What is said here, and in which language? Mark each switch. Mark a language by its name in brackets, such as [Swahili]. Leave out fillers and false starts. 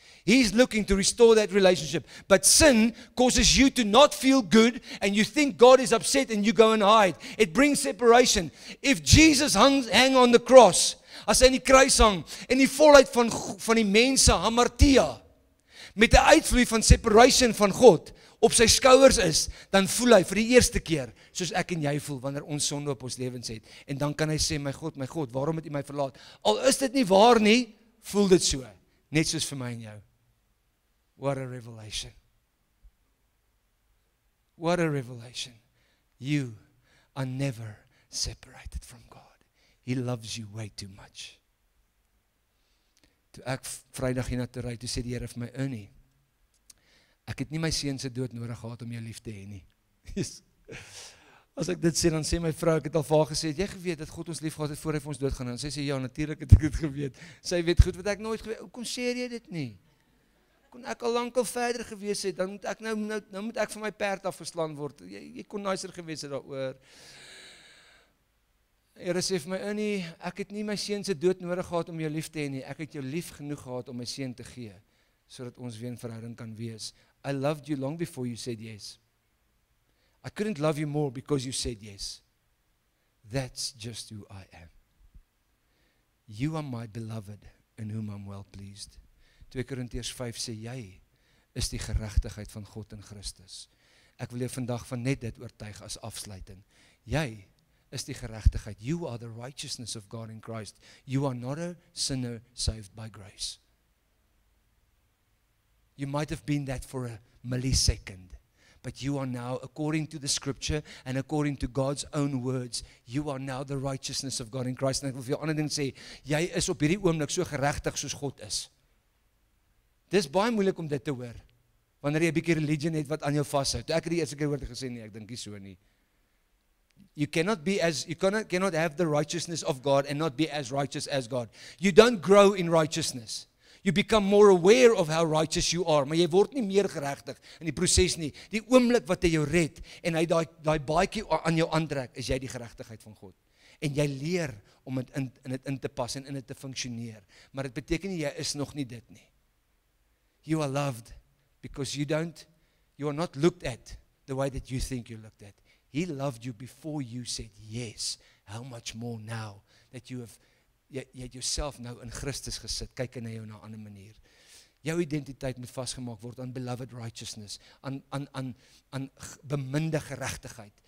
[English] He's looking to restore that relationship. But sin causes you to not feel good and you think God is upset and you go and hide. It brings separation. If Jesus hang on the cross, [Afrikaans] as hy in die kruis hang, en die volheid van die mense, hamartia, met die uitvloei van separation van God, op sy skouers is, dan voel hy vir die eerste keer, soos ek en jy voel, wanneer ons sonde op ons lewens het. En dan kan hy sê, my God, waarom het U my verlaat? Al is dit nie waar nie, voel dit so. Net soos vir my en jou. [English] What a revelation. What a revelation. You are never separated from God. He loves you way too much. [Afrikaans] Toe ek Vrydag hiernatoe ry, toe sê die Here vir my, Ernie, ek het nie my seun se dood nodig gehad om jou lief te hê nie. As ek dit sê, dan sê my vrou, ek het al vir haar gesê, jy geweet dat God ons lief gehad het voor hy vir ons dood gaan, en sy sê, ja, natuurlik het ek dit geweet. Sy weet goed wat ek nooit geweet, hoe kom sê jy dit nie? Kon ek al lankal verder gewees het, dan moet ek nou moet ek van my perd afgeslaan word. Jy kon nicer gewees het daaroor. Here sê vir my, Ernie, ek het nie my seun se dood nodig gehad om jou lief te hê nie. Ek het jou lief genoeg gehad om my seun te gee, sodat ons weer in verhouding kan wees. [English] I loved you long before you said yes. I couldn't love you more because you said yes. That's just who I am. You are my beloved, in whom I'm well pleased. [Afrikaans] 2 Korintiërs 5 sê, jy is die geregtigheid van God in Christus. Ek wil jou vandag van net dit oortuig as afsluiting. Jy is die geregtigheid. [English] You are the righteousness of God in Christ. You are not a sinner saved by grace. You might have been that for a millisecond, but you are now, according to the scripture and according to God's own words, you are now the righteousness of God in Christ. [Afrikaans] En ek wil vir jou ander ding sê, jy is op hierdie oomblik so geregtig soos God is. Dis baie moeilik om dit te hoor, wanneer jy 'n bietjie religion het wat aan jou vashou. Toe ek het die eerste keer hoor gesê, nee, ek dink nie so nie. [English] You cannot have the righteousness of God and not be as righteous as God. You don't grow in righteousness. You become more aware of how righteous you are, [Afrikaans] maar jy word nie meer geregtig in die proses nie. Die oomblik wat hy jou red en hy daai baadjie aan jou aantrek, is jy die geregtigheid van God. En jy leer om dit in te pas en in dit te funksioneer. Maar dit beteken nie jy is nog nie dit nie. [English] You are loved because you are not looked at the way that you think you're looked at. He loved you before you said yes. How much more now that [Afrikaans] jy het jouself nou in Christus gesit, kyk na jou na 'n ander manier. Jou identiteit moet vasgemaak word aan beloved righteousness, aan beminde geregtigheid.